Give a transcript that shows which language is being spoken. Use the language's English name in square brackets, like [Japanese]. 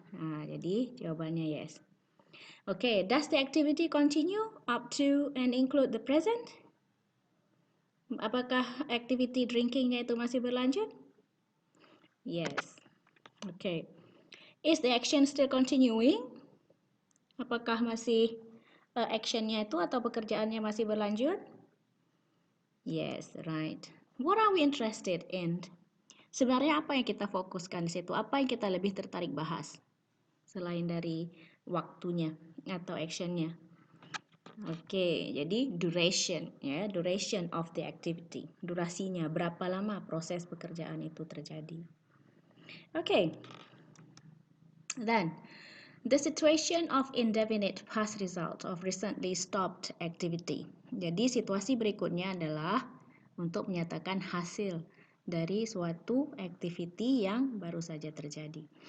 [Indonesian] Nah, jadi jawabannya yes. [English] Oke, does the activity continue up to and include the present? [Indonesian] Apakah activity drinkingnya itu masih berlanjut? [English] Yes. Oke. Is the action still continuing? [Indonesian] Apakah masih actionnya itu atau pekerjaannya masih berlanjut? [English] Yes, right. What are we interested in? [Indonesian] Sebenarnya apa yang kita fokuskan di situ? Apa yang kita lebih tertarik bahas? Selain dari waktunya atau actionnya. [English] Oke, jadi duration, ya, duration of the activity. [Indonesian] Durasinya, berapa lama proses pekerjaan itu terjadi. Oke. [English] Then, the situation of indefinite past result of recently stopped activity. [Indonesian] Jadi situasi berikutnya adalah untuk menyatakan hasil dari suatu activity yang baru saja terjadi.